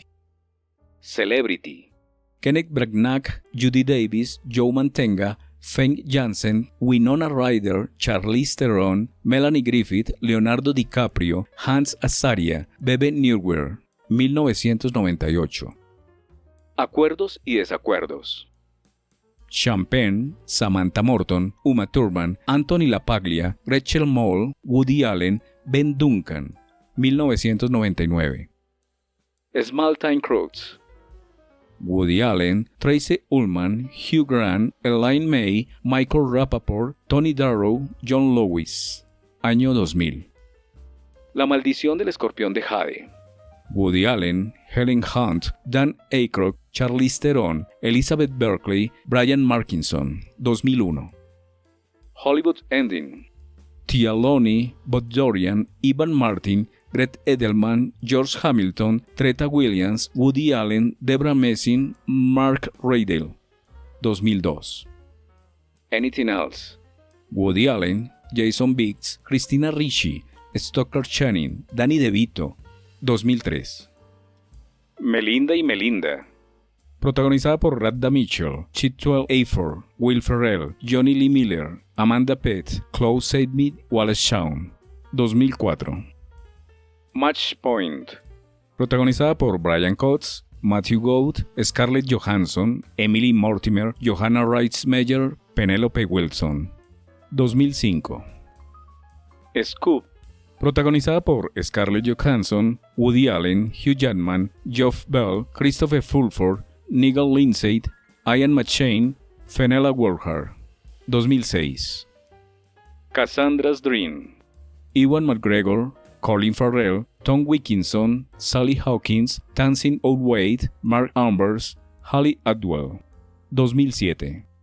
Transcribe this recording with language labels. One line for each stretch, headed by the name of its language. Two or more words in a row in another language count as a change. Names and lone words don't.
Spanish: Celebrity. Kenneth Branagh, Judy Davis, Joe Mantegna, Feng Jansen, Winona Ryder, Charlize Theron, Melanie Griffith, Leonardo DiCaprio, Hans Azaria, Bebe Neuwirth, 1998. Acuerdos y desacuerdos. Champagne, Samantha Morton, Uma Thurman, Anthony LaPaglia, Rachel Moll, Woody Allen, Ben Duncan, 1999. Small Time Crowds. Woody Allen, Tracy Ullman, Hugh Grant, Elaine May, Michael Rapaport, Tony Darrow, John Lewis. Año 2000. La maldición del escorpión de Jade. Woody Allen, Helen Hunt, Dan Aykroyd, Charlize Theron, Elizabeth Berkley, Brian Markinson, 2001. Hollywood Ending. Tia Loney, Bob Dorian, Ivan Martin, Brett Edelman, George Hamilton, Treta Williams, Woody Allen, Debra Messing, Mark Riedel, 2002. Anything Else. Woody Allen, Jason Biggs, Christina Ricci, Stockard Channing, Danny DeVito, 2003. Melinda y Melinda. Protagonizada por Radha Mitchell, Chiwetel Ejiofor, Will Ferrell, Johnny Lee Miller, Amanda Peet, Chloe Sevigny, Wallace Shawn, 2004. Match Point. Protagonizada por Brian Cox, Matthew Gould, Scarlett Johansson, Emily Mortimer, Johanna Rhys-Meyer, Penelope Wilson, 2005. Scoop. Protagonizada por Scarlett Johansson, Woody Allen, Hugh Jackman, Geoff Bell, Christopher Fulford, Nigel Lindsay, Ian McShane, Fenella Wolfhard, 2006. Cassandra's Dream. Ewan McGregor, Colin Farrell, Tom Wilkinson, Sally Hawkins, Tamsin Outhwaite, Mark Ambers, Hayley Atwell, 2007.